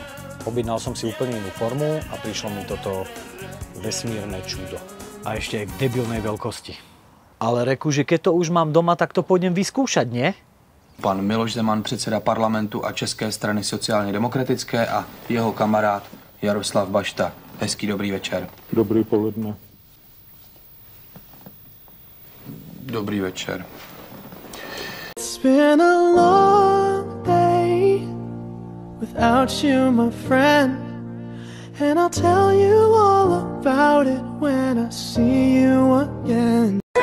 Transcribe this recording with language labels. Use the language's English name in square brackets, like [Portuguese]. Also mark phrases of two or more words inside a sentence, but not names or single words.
[Slovak] Objednal som si úplne inú formu a prišlo mi toto vesmírne čudo. A ešte aj v debilnej veľkosti. Ale reku, že keď to už mám doma, tak to pôjdem vyskúšať, nie? [Czech] Pan Miloš Zeman, předseda parlamentu a České strany sociálně demokratické a jeho kamarád Jaroslav Bašta. Hezký dobrý večer. Dobrý poledne. Dobrý večer. [English] It's been a long day without you, my friend, and I'll tell you all about it when I see you again.